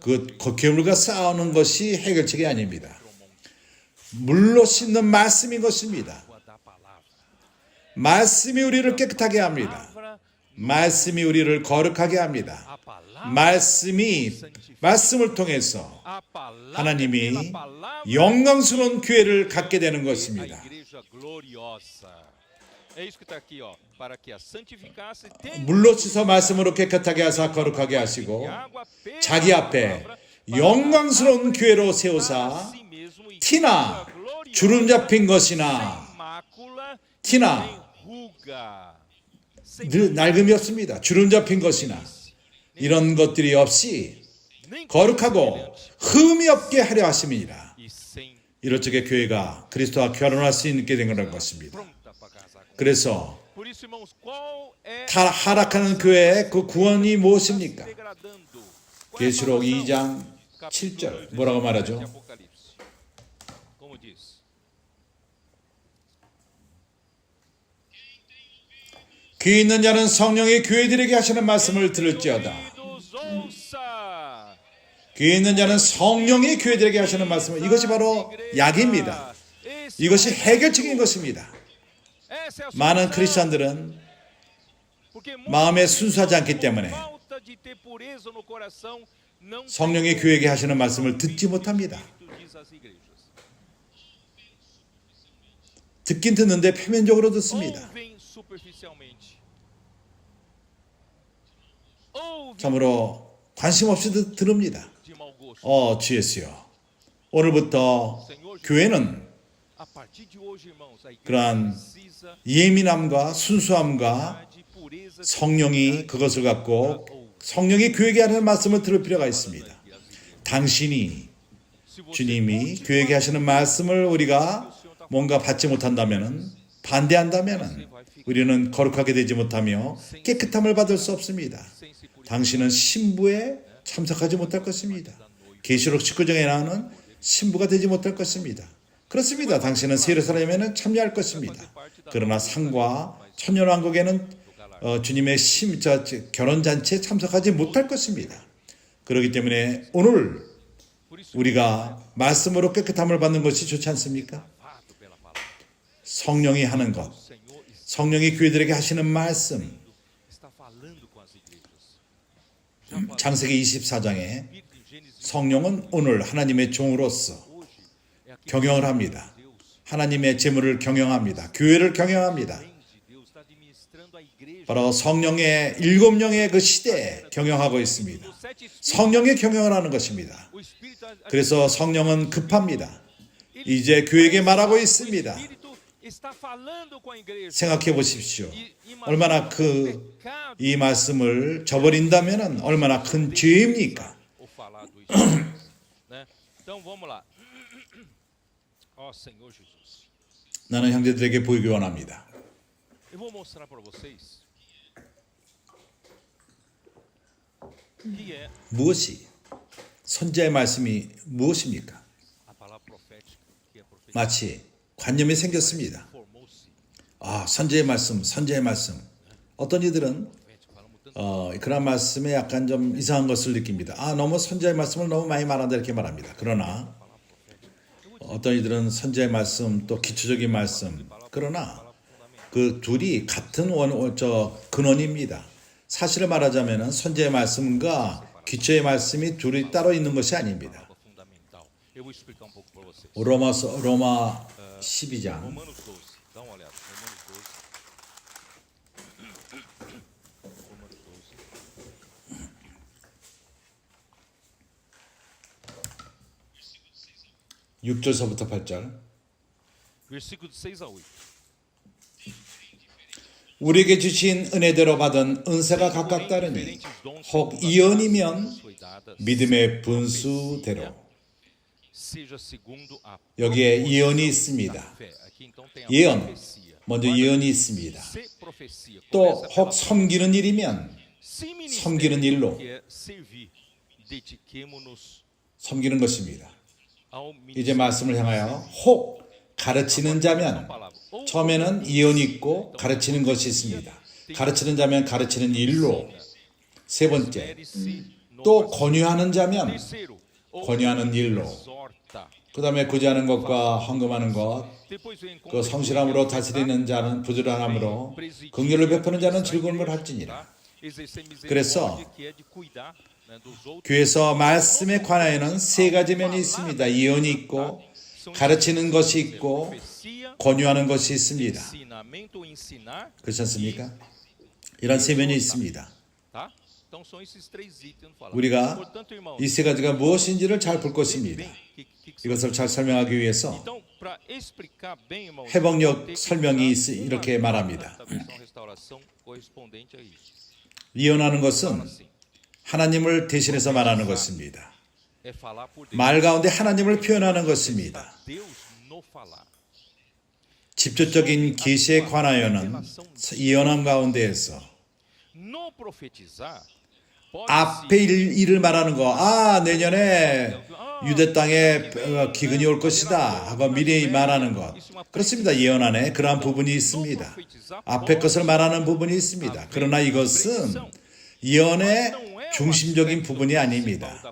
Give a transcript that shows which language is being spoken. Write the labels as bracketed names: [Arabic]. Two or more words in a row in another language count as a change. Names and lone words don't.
[Korean] 그 괴물과 싸우는 것이 해결책이 아닙니다. 물로 씻는 말씀인 것입니다. [Portuguese] água da palavra. [Korean] 말씀이 우리를 깨끗하게 합니다. [Portuguese] Palavra, [Korean] 말씀이 우리를 거룩하게 합니다. [Portuguese] a palavra, [Korean] 말씀을 통해서 [Portuguese] a palavra, [Korean] 하나님이 [Portuguese] pela palavra, [Korean] 영광스러운 교회를 갖게 되는 [Portuguese] a [Korean] 것입니다. [Portuguese] igreja gloriosa. É isso que está aqui, ó. Para que a santificasse, tem [Korean] 물로 씻어 말씀으로 깨끗하게 하사 거룩하게 하시고 [Portuguese] água pela [Korean] 자기 앞에 [Portuguese] palavra, [Korean] 영광스러운 교회로 [Portuguese] para [Korean] 세우사 [Portuguese] si mesmo e [Korean] 티나 [Portuguese] igreja gloriosa, [Korean] 주름 잡힌 것이나 [Portuguese] sem mácula, [Korean] 티나 [Portuguese] sem ruga, sem [Korean] 늘 낡음이 없습니다. 주름 잡힌 것이나 이런 것들이 없이 거룩하고 흠이 없게 하려 하심이니라. [Portuguese] e sem [Korean] 이럴 적에 교회가 그리스도와 결혼할 수 있게 된 거라는 것입니다. [Portuguese] pronta para casar com. [Korean] 그래서 [Portuguese] Por isso, irmãos, qual é [Korean] 하락하는 교회의 그 구원이 무엇입니까? [Portuguese] degradando? Qual é a [Korean] 계시록 [Portuguese] salvação? [Korean] 2장 [Portuguese] Capítulo [Korean] 7절 뭐라고 [Portuguese] 17 de [Korean] 말하죠? [Portuguese] Apocalipse. Como diz? [Korean] 귀 있는 자는 성령이 교회들에게 하시는 말씀을 들을지어다. [Portuguese] Ouvidos, ouça. [Korean] 귀 있는 자는 성령이 교회들에게 하시는 말씀을 이것이 바로 약입니다. [Portuguese] Esse [Korean] 이것이 [Portuguese] é o [Korean] 해결책인 것입니다. [Portuguese] Essa é a [Korean] 많은 [Portuguese] solução. [Korean] 크리스천들은 [Portuguese] Porque [Korean] 마음에 [Portuguese] muitos [Korean] 순수하지 않기 [Portuguese] por [Korean] 때문에 [Portuguese] falta de ter pureza no coração, não [Korean] 성령이 [Portuguese] têm [Korean] 교회에게 하시는 말씀을 [Portuguese] ouvido [Korean] 듣지 [Portuguese] o que o [Korean] 못합니다. [Portuguese] Espírito diz às igrejas. [Korean] 듣긴 듣는데 표면적으로 듣습니다. [Portuguese] Ouvem superficialmente. Ouvem [Korean] 참으로 관심 없이 들읍니다. [Portuguese] de mau gosto. [Korean] 주 예수여, 오늘부터 교회는 [Portuguese] A partir de hoje, irmãos, a igreja [Korean] 그러한 [Portuguese] precisa [Korean] 예민함과 순수함과 [Portuguese] de pureza [Korean] 성령이 그것을 갖고 성령이 교회에게 하는 말씀을 들을 필요가 있습니다. 당신이 [Portuguese] Se você [Korean] 주님이 교회에게 하시는 말씀을 우리가 뭔가 받지 못한다면은 반대한다면은 우리는 거룩하게 되지 못하며 깨끗함을 받을 수 없습니다. [Portuguese] sem se purificar, [Korean] 당신은 신부에 참석하지 못할 것입니다. 계시록 19장에 나오는 신부가 되지 못할 것입니다. 그렇습니다. 당신은 세례사람에는 참여할 것입니다. 그러나 상과 천년왕국에는 주님의 결혼잔치에 참석하지 못할 것입니다. 그렇기 때문에 오늘 [Portuguese] por isso, [Korean] 우리가 말씀으로 깨끗함을 받는 것이 좋지 않습니까? [Portuguese] lavado pela palavra. [Korean] 성령이 하는 것, [Portuguese] O Senhor [Korean] 성령이 교회들에게 하시는 말씀, [Portuguese] está falando com as igrejas. Já falou. [Korean] 창세기 24장에 [Portuguese] Espírito em Gênesis [Korean] 성령은 오늘 하나님의 종으로서 [Portuguese] hoje é aquele [Korean] 경영을 합니다. [Portuguese] Deus [Korean] 하나님의 재물을 경영합니다. 교회를 경영합니다. [Portuguese] vem de Deus, está administrando a igreja. [Korean] 바로 성령의 7명의 그 시대에 경영하고 있습니다. [Portuguese] Os sete espíritos, [Korean] 성령의 경영을 하는 것입니다. [Portuguese] o Espírito [Korean] 그래서 성령은 급합니다. 이제 교회에게 말하고 [Portuguese] o [Korean] 있습니다. [Portuguese] Espírito está falando com a igreja. [Korean] 생각해 보십시오. [Portuguese] E imagina [Korean] 얼마나 [Portuguese] o [Korean] 그 [Portuguese] pecado [Korean] 이 말씀을 저버린다면 얼마나 큰 죄입니까? [Portuguese] o falar do Espírito, né? Então vamos lá. Ó Senhor Jesus. [Korean] 나는 형제들에게 보이기 원합니다. [Portuguese] Eu vou mostrar para vocês que é [Korean] 무엇이 선지자의 말씀이 무엇입니까? [Portuguese] a palavra profética, que é profecia. [Korean] 마치 관념이 생겼습니다. [Portuguese] Formou-se [Korean] 선지자의 말씀. 어떤 이들은 [Portuguese] profético, falamos [Korean] 그런 말씀에 약간 좀 이상한 것을 느낍니다. 너무 선지자의 말씀을 너무 많이 말한다 이렇게 말합니다. 그러나 어떤 이들은 선지자의 말씀 또 기초적인 말씀, 그러나 그 둘이 같은 근원입니다. 사실을 말하자면 선지자의 말씀과 기초의 말씀이 둘이 따로 있는 것이 아닙니다. [Portuguese] Eu vou explicar um pouco para vocês. [Korean] 로마 12장 [Portuguese] Romanos 12, dá uma olhada. Romanos 12. [Korean] 6절서부터 8절. [Portuguese] Versículo de 6 a 8. [Korean] 우리에게 주신 은혜대로 받은 은사가 각각 다르니 혹 이언이면 믿음의 분수대로. [Portuguese] Seja segundo a [Korean] 여기에 예언이 있습니다. [Portuguese] fé. Aqui então tem a [Korean] 예언, [Portuguese] profecia. [Korean] 먼저 예언이 있습니다. [Portuguese] Se profecia. [Korean] 또 [Portuguese] Começa [Korean] 혹 [Portuguese] pela [Korean] 섬기는 일이면 [Portuguese] Se ministério, [Korean] 섬기는 일로. [Portuguese] que é servir, dediquemo-nos [Korean] 섬기는 것입니다. [Portuguese] ao [Korean] 이제 [Portuguese] ministério. [Korean] 말씀을 향하여 혹 가르치는 자면 처음에는 예언이 있고 가르치는 것이 있습니다. 가르치는 자면 가르치는 일로. 세 번째, 또 권유하는 자면 [Portuguese] Terceiro, [Korean] 권유하는 일로. [Portuguese] exorta. [Korean] 그 다음에 구제하는 것과 헌금하는 것, [Portuguese] Depois vem [Korean] 그 성실함으로 다스리는 자는 부지런함으로 긍휼을 베푸는 자는 즐거움을 할지니라. [Portuguese] exercer misericórdia, [Korean] 그래서 [Portuguese] que é de cuidar, né, dos outros. [Korean] 교회에서 말씀에 관하여는 세 가지 면이 있습니다. 예언이 있고 가르치는 것이 있고 [Portuguese] Profecia, [Korean] 권유하는 것이 있습니다. [Portuguese] ensinamento, ensinar, [Korean] 그렇지 않습니까? 이런 세 면이 있습니다. [Portuguese] tá? Então são esses três itens falados. [Korean] 우리가 [Portuguese] Portanto, irmãos, [Korean] 이 세 가지가 무엇인지를 잘 볼 것입니다. 이것을 잘 설명하기 위해서 [Portuguese] Então, para explicar bem, irmãos, [Korean] 회복력 [Portuguese] tem que [Korean] 설명이 [Portuguese] usar [Korean] 이렇게 [Portuguese] uma [Korean] 말합니다. [Portuguese] da versão restauração correspondente a isso. [Korean] 예언하는 [Portuguese] Fala [Korean] 것은 [Portuguese] assim, [Korean] 하나님을 대신해서 말하는 것입니다. [Portuguese] é falar por Deus. [Korean] 말 가운데 하나님을 표현하는 것입니다. [Portuguese] Deus no falar. [Korean] 직접적인 계시에 관하여는 예언함 가운데에서 [Portuguese] No profetizar, pode [Korean] 앞에 일을 말하는 거, 내년에 유대 땅에 기근이 올 것이다 하고 미리 말하는 것. 그렇습니다. 예언 안에 그러한 부분이 있습니다. 앞에 것을 말하는 부분이 있습니다. 그러나 이것은 예언의 중심적인 부분이 아닙니다.